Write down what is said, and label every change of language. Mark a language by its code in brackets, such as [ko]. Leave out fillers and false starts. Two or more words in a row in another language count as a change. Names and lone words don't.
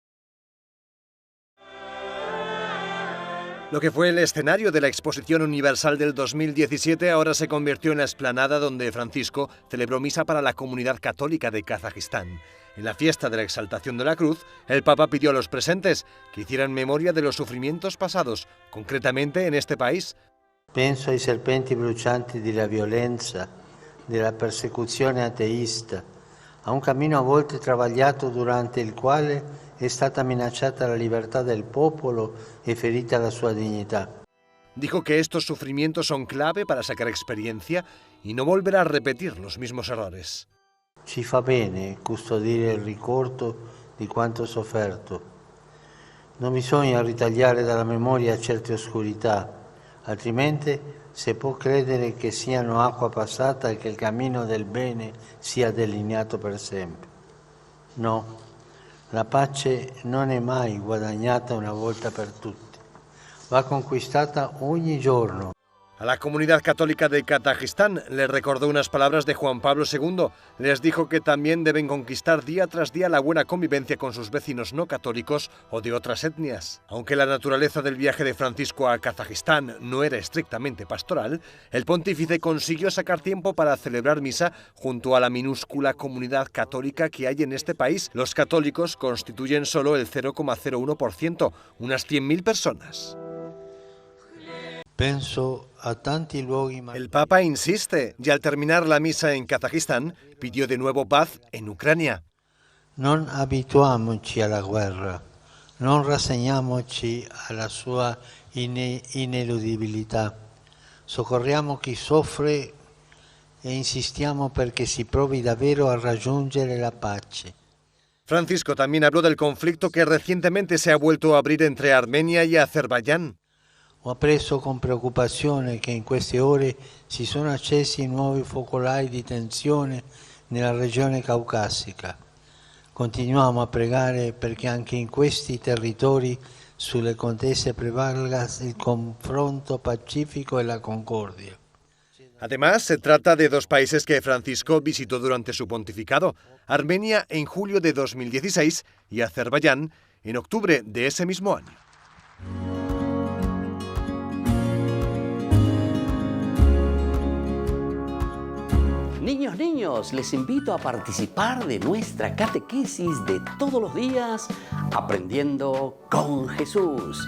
[es] Lo que fue el escenario de la Exposición Universal del 2017 ahora se convirtió en la explanada donde Francisco celebró misa para la comunidad católica de Kazajistán. En la fiesta de la Exaltación de la Cruz, el Papa pidió a los presentes que hicieran memoria de los sufrimientos pasados, concretamente en este país. [it] Penso ai serpenti brucianti della violenza, della persecuzione ateista, a un cammino a volte travagliato durante il quale è stata minacciata la libertà del popolo e ferita la sua dignità. [es] Dijo que estos sufrimientos son clave para sacar experiencia y no volver a repetir los mismos errores. [it] Ci fa bene custodire il ricordo di quanto sofferto. Non bisogna ritagliare dalla memoria certe oscurità, altrimenti si può credere che siano acqua passata e che il cammino del bene sia delineato per sempre. No, la pace non è mai guadagnata una volta per tutte, va conquistata ogni giorno. [es] A la comunidad católica de Kazajistán les recordó unas palabras de Juan Pablo II. Les dijo que también deben conquistar día tras día la buena convivencia con sus vecinos no católicos o de otras etnias. Aunque la naturaleza del viaje de Francisco a Kazajistán no era estrictamente pastoral, el pontífice consiguió sacar tiempo para celebrar misa junto a la minúscula comunidad católica que hay en este país. Los católicos constituyen solo el 0,01%, unas 100.000 personas. El Papa insiste y al terminar la misa en Kazajistán pidió de nuevo paz en Ucrania. [it] Non abituamoci alla guerra, non rassegniamoci alla sua ineludibilità. Soccorriamo chi soffre e insistiamo perché si provi davvero a raggiungere la pace. [es] Francisco también habló del conflicto que recientemente se ha vuelto a abrir entre Armenia y Azerbaiyán. [it] Ho appreso con preoccupazione che in queste ore si sono accesi nuovi focolai di tensione nella regione caucasica. Continuiamo a pregare perché anche in questi territori sulle contese prevalga [es] el confronto pacífico y la concordia. Además, se trata de dos países que Francisco visitó durante su pontificado, Armenia en julio de 2016 y Azerbaiyán en octubre de ese mismo año. Niños, les invito a participar de nuestra catequesis de todos los días, Aprendiendo con Jesús.